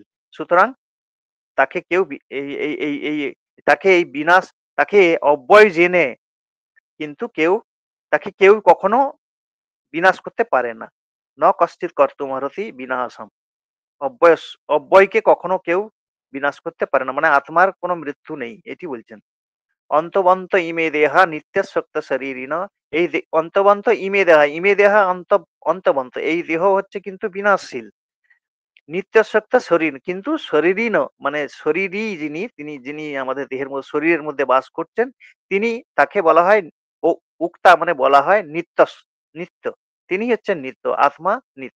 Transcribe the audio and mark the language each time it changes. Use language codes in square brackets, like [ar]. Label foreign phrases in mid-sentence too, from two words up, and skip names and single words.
[bn] সুতরাং তাকে কেউ তাকে এই বিনাশ, তাকে অব্যয় জেনে কিন্তু কেউ কখনো বিনাশ করতে পারে না। [sa] ন কশ্চিৎ কর্তুমর্হতি বিনাশম। [bn] অব্যয় অব্যয়কে কখনো কেউ বিনাশ করতে পারে না, মানে আত্মার কোনো মৃত্যু নেই, এটি বলছেন। [sa] অন্তবন্ত ইমে দেহা নিত্যশক্ত শরীরিন। অন্তবন্ত ইমে দেহা অন্তবন্ত, [bn] এই দেহ হচ্ছে কিন্তু বিনাশশীল। নিত্যশক্ত শরীর, কিন্তু শরীরই মানে শরীরই যিনি আমাদের দেহের মধ্যে শরীরের মধ্যে বাস করছেন, তিনি, তাকে বলা হয় উক্তা, মানে বলা হয় নিত্য। নিত্য, তিনি হচ্ছেন নিত্য, আত্মা নিত্য।